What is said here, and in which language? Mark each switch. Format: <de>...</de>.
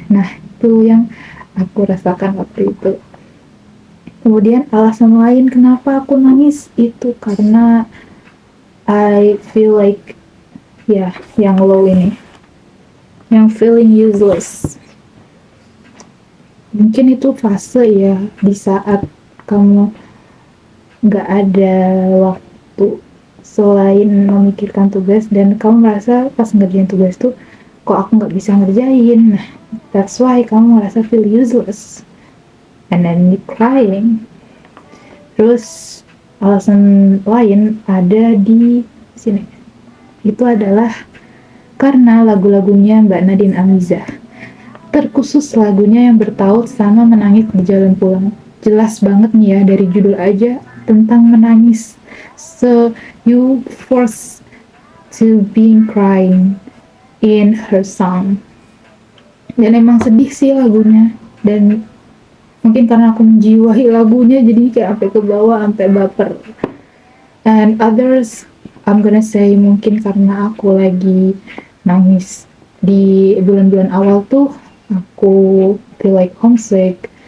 <id>Nah, itu yang aku rasakan waktu itu. Kemudian alasan lain kenapa aku nangis itu karena</id> <en>I feel like</en> <id>ya yang low ini, yang</id> <en>feeling useless.</en> <id>Mungkin itu fase ya di saat kamu nggak ada waktu selain memikirkan tugas dan kamu merasa pas ngerjain tugas tuh kok aku nggak bisa ngerjain.</id> <en>Nah, that's why</en> <id>kamu merasa</id> <en>feel useless and then you crying.</en> <id>Terus alasan lain ada di sini, itu adalah karena lagu-lagunya Mbak Nadine Amizah, terkhusus lagunya yang bertaut sama menangis di jalan pulang. Jelas banget nih ya dari judul aja tentang menangis.</id> <en>So you forced to being crying in her song.</en> <id>Dan emang sedih sih lagunya. Dan mungkin karena aku menjiwai lagunya jadi kayak sampai ke bawah, sampai baper.</id> <en>And others, I'm gonna say</en> <id>mungkin karena aku lagi nangis di bulan-bulan awal tuh, aku</id> <en>feel like homesick.</en>